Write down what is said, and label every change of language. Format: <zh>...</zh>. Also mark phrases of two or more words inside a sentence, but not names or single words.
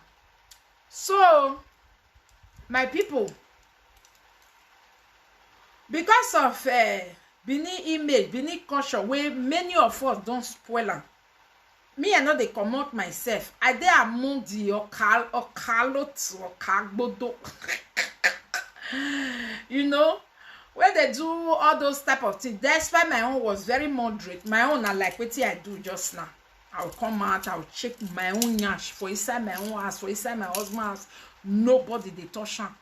<pcm>So my people, because of Benin image, Benin culture, where many of us don't spoil am. Me, I know they comot myself. I dey among the okagbodo. You know, when they do all those type of things, that's why my own was very moderate. My own are like what I do just now. I'll come out, I'll check my own yash for inside my own house, for inside my husband's house. Nobody they touch am.</pcm>